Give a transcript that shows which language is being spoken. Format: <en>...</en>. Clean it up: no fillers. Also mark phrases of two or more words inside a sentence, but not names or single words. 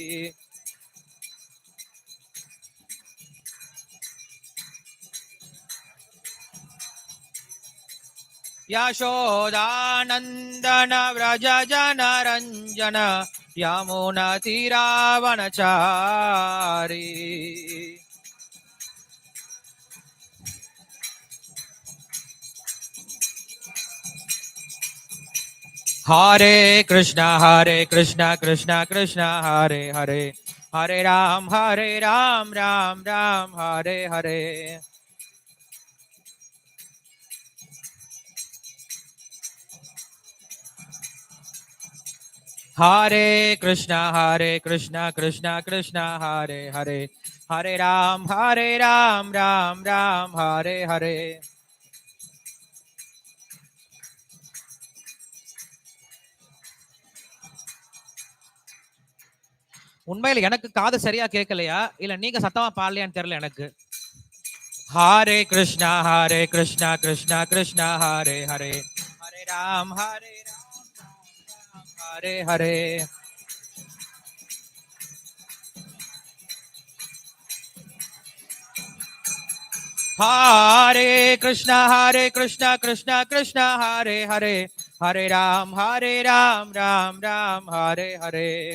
<sa>यशोदानंदन व्रज जन रंजन यमुना तीरावनचारी। हरे कृष्णा कृष्णा कृष्णा हरे हरे हरे राम राम राम हरे हरे। हरे कृष्णा कृष्णा कृष्णा हरे हरे हरे राम राम राम हरे हरे।</sa> <ta>உண்மையில எனக்கு காது சரியா கேட்கலையா இல்ல நீங்க சத்தமா பாடலையான்னு தெரியல எனக்கு. ஹரே கிருஷ்ணா கிருஷ்ணா கிருஷ்ணா ஹரே ஹரே ஹரே ராம் ஹரே ஹரே.</ta> <sa>हरे कृष्णा कृष्णा कृष्णा हरे हरे हरे राम राम राम हरे हरे।</sa>